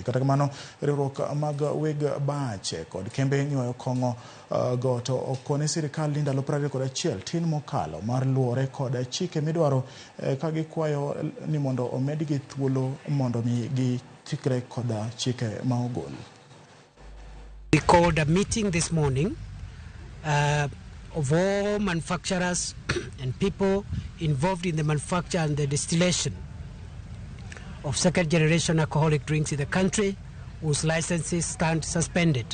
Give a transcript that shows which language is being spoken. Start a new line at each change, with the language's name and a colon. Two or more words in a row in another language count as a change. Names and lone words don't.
Luo (Kenya and Tanzania): Kata kamano riwruok mag weg bache kod kembe nyuoyo kong'o go to okone sirikal ni ndalo 21 tin mokalo mar luore kod chike midwaro ka gikwayo ni mondo omedgi thuolo mondo mi gitikre kod chike ma ogol.
English: We called a meeting this morning of all manufacturers and people involved in the manufacture and the distillation of second generation alcoholic drinks in the country whose licenses stand suspended.